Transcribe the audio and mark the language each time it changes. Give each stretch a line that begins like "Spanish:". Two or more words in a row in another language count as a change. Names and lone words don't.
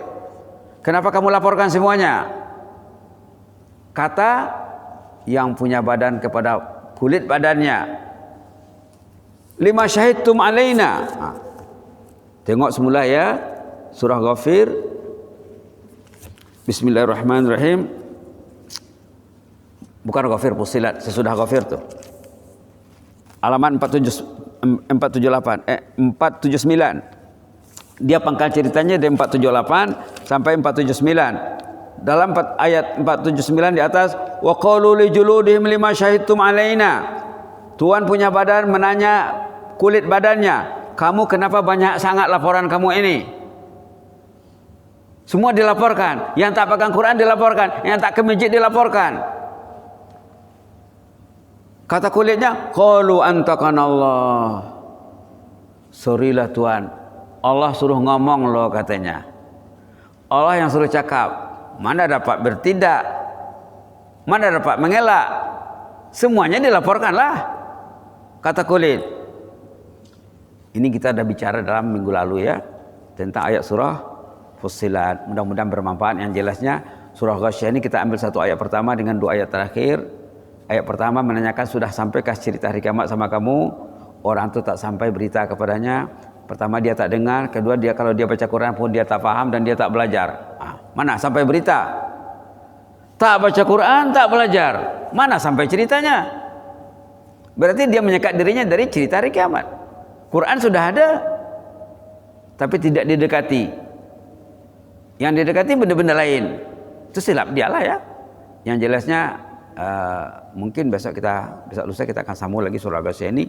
Malay: Kenapa kamu laporkan semuanya? Kata yang punya badan kepada kulit badannya,
Arabic: لم شهدتم علينا.
Malay: Tengok semula ya, surah Ghafir.
Arabic: بسم الله الرحمن الرحيم.
Malay: Bukan Ghafir, Fussilat, sesudah Ghafir tuh. Halaman 479. Dia pangkal ceritanya dari 478 sampai 479. Dalam ayat 479 di atas,
Arabic: وقالوا لجلودهم لم شهدتم علينا.
Malay: Tuan punya badan menanya kulit badannya, kamu kenapa banyak sangat laporan kamu ini? Semua dilaporkan. Yang tak pegang Quran dilaporkan, yang tak ke masjid dilaporkan. Kata kulitnya,
Arabic: قالوا أنطقنا الله.
Malay: Sorry lah Tuhan, Allah suruh ngomong loh katanya. Allah yang suruh cakap. Mana dapat bertindak, mana dapat mengelak. Semuanya dilaporkanlah. Kata kulit. Ini kita dah bicara dalam minggu lalu ya, tentang ayat surah Fussilat. Mudah-mudahan bermanfaat. Yang jelasnya surah Ghasyiyah ini kita ambil satu ayat pertama dengan dua ayat terakhir. Ayat pertama menanyakan sudah sampaikah cerita hari kiamat sama kamu? Orang itu tak sampai berita kepadanya. Pertama dia tak dengar, kedua dia kalau dia baca Quran pun dia tak faham dan dia tak belajar. Mana sampai berita? Tak baca Quran, tak belajar. Mana sampai ceritanya? Berarti dia menyekat dirinya dari cerita hari kiamat. Quran sudah ada, tapi tidak didekati. Yang didekati benda-benda lain. Itu silap dialah ya. Yang jelasnya mungkin besok lusa kita akan sambung lagi surah Ghasyiyah ini.